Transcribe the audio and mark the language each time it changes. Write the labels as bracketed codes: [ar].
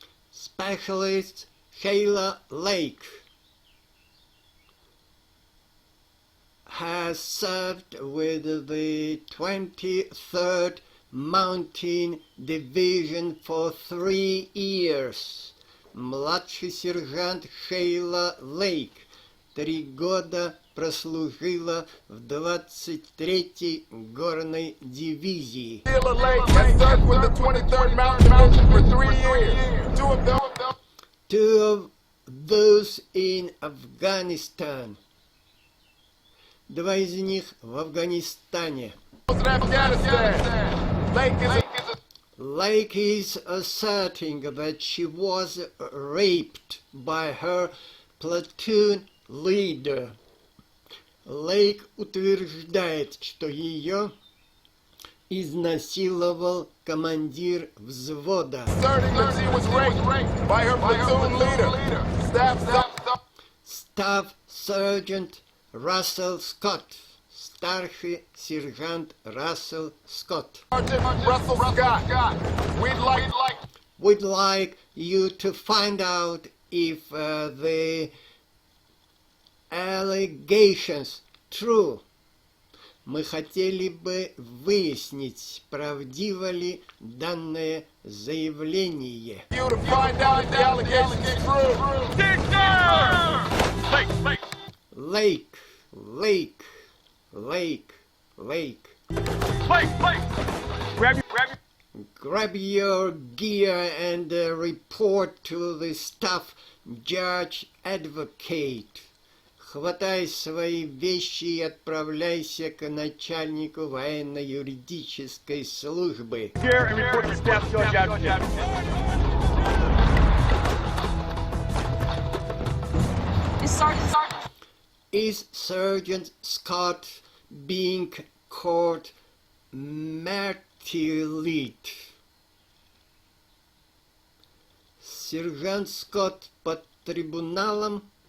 [en] Specialist Shayla Lake has served with the 23rd Mountain Division for 3 years. [ru] Младший сержант Шейла Лейк 3 года прослужила в 23-й горной дивизии. [en] Two of those in Afghanistan. [ru] 2 из них в Афганистане. [en] Lake is asserting that she was raped by her platoon leader. [ru] Лейк утверждает, что ее изнасиловал командир взвода. [en] Staff Sergeant Russell Scott. [ru] Старший сержант Рассел Скотт. [en] We'd like you to find out if the allegations true. [ru] Мы хотели бы выяснить, правдиво ли данное заявление. [en] Lake, lake, lake, lake. Grab your gear and report to the staff judge advocate. [ru] Хватай свои вещи и отправляйся к начальнику военно-юридической службы. [en] Is Sergeant Scott being court martialed? [ru] Сержант Скотт под трибуналом.